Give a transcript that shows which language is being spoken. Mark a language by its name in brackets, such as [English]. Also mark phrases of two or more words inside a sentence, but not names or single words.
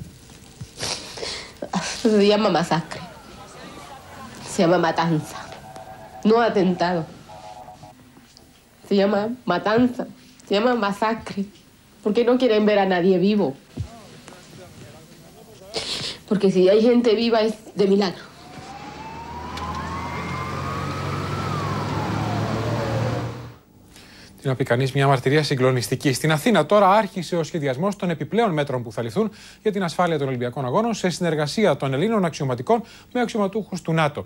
[Spanish] Se llama masacre. Se llama matanza. No atentado. Se llama matanza. Se llama masacre. ¿Por qué no quieren ver a nadie vivo? Porque si hay gente viva es de milagro. [Greek] Τι να πει κανείς, μια μαρτυρία συγκλονιστική. Στην Αθήνα τώρα άρχισε ο σχεδιασμός των επιπλέον μέτρων που θα ληφθούν για την ασφάλεια των Ολυμπιακών Αγώνων σε συνεργασία των Ελλήνων αξιωματικών με αξιωματούχους του ΝΑΤΟ.